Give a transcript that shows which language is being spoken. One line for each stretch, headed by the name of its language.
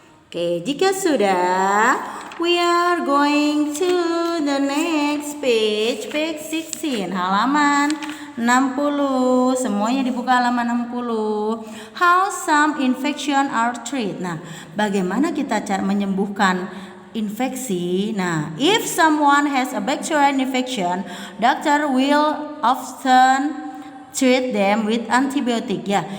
Indonesian: Oke, jika sudah,
English: we are going to the next page, page 16,
Indonesian: halaman 60. Semuanya dibuka halaman 60.
English: How some infection are treated.
Indonesian: Nah, bagaimana kita cara menyembuhkan infeksi?
English: Nah, if someone has a bacterial infection, doctor will often treat them with antibiotic ya.